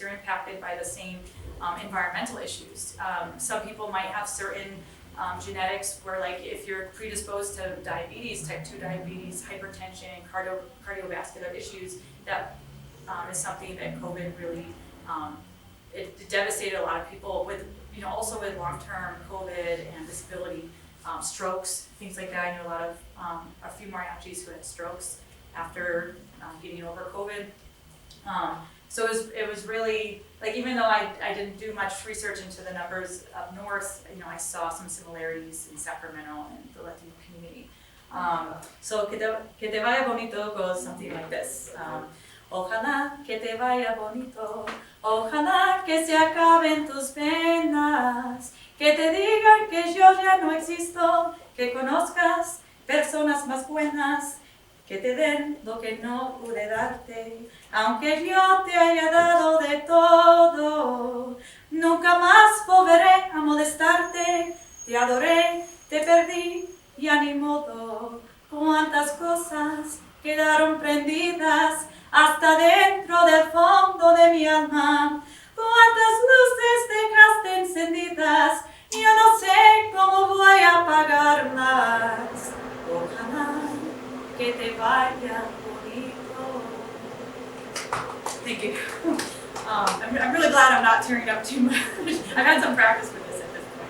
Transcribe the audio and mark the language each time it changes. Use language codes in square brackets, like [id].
[en] You're impacted by the same environmental issues. Some people might have certain genetics where like if you're predisposed to diabetes, type 2 diabetes, hypertension, cardiovascular issues, that is something that COVID really, it devastated a lot of people with, also with long-term COVID and disability, strokes, things like that. I know a few mariachis who had strokes after getting over COVID. So it was really, like, even though I didn't do much research into the numbers up north, I saw some similarities in Sacramento and the Latino community. So Que te vaya bonito goes something like this. [es] Ojalá que te vaya bonito, ojalá que se acaben tus penas, que te digan que yo ya no existo, que conozcas personas más buenas, que te den lo que no pude darte, aunque yo te haya dado de todo, nunca más volveré a molestarte, te adoré, te perdí, ya ni modo, cuántas cosas quedaron prendidas hasta dentro del fondo de mi alma, cuántas luces dejaste encendidas, yo no sé cómo voy a apagarlas, ojalá que te vaya bonito. [en] Thank you. I'm really glad I'm not tearing up too much. I've had some practice with this at this